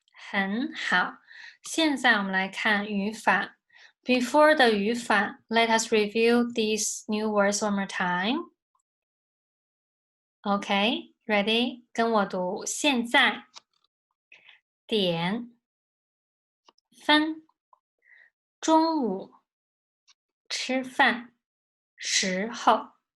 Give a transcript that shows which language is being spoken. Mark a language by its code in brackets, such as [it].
[zh] 很好，现在我们来看语法。 [en] Before the 语法, let us review these new words one more time. Okay, ready? [zh] 跟我读。现在，点，分，中午，吃饭，时候。